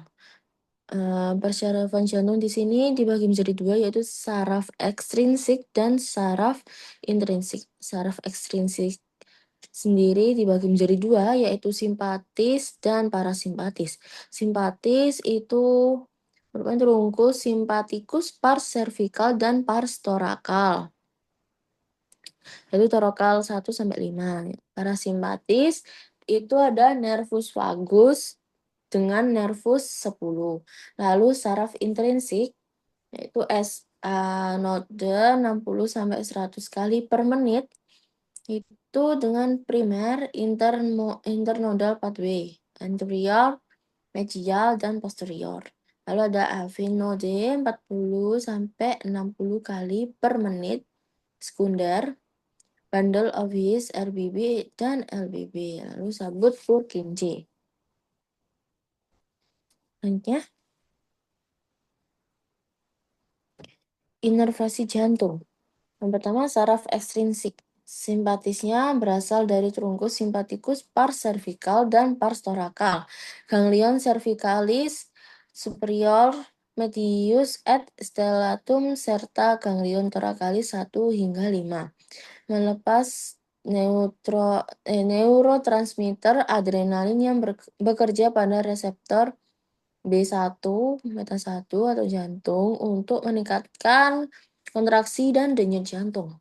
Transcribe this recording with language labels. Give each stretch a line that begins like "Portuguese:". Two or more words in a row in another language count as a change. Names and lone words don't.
Indonesian: Persyarafan jantung di sini dibagi menjadi dua, yaitu saraf ekstrinsik dan saraf intrinsik. Saraf ekstrinsik sendiri dibagi menjadi dua, yaitu simpatis dan parasimpatis. Simpatis itu merupakan trunkus simpatikus
Latin: pars cervical
Indonesian: dan
Latin: pars thoracal.
Indonesian: Yaitu torakal 1 sampai 5. Parasimpatis itu ada nervus vagus dengan nervus 10. Lalu saraf intrinsik yaitu node 60 sampai 100 kali per menit itu dengan primer
English: internodal pathway,
Indonesian: anterior, medial dan posterior. Lalu ada AV node 40 sampai 60 kali per menit, sekunder,
English: bundle of his
Indonesian: RBB dan LBB. Lalu sabut Purkinje. Selanjutnya, inervasi jantung. Yang pertama, saraf ekstrinsik. Simpatisnya berasal dari trunkus simpatikus
Latin: pars cervical
Indonesian: dan
Latin: pars thoracal. Ganglion cervicalis superior, medius et stellatum serta ganglion thoracalis 1 hingga 5.
Indonesian: Melepas neurotransmitter adrenalin yang bekerja pada reseptor B1, beta 1 atau jantung untuk meningkatkan kontraksi dan denyut jantung.